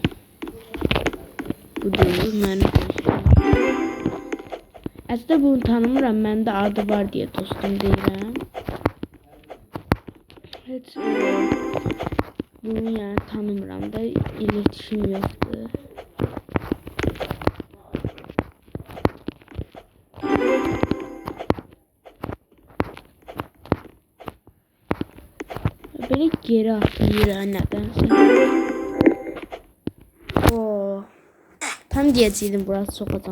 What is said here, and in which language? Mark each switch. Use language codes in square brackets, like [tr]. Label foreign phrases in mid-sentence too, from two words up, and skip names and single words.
[tr] Bu değil. [az] Mən əslində bunu tanımıram. Məndə adı var deyə dostum deyirəm. Heç bunu yəni tanımıram da iletişim yoxdur. [tr] Böyle geri atıyor nedense. Tam diyecektim burası sokaktan.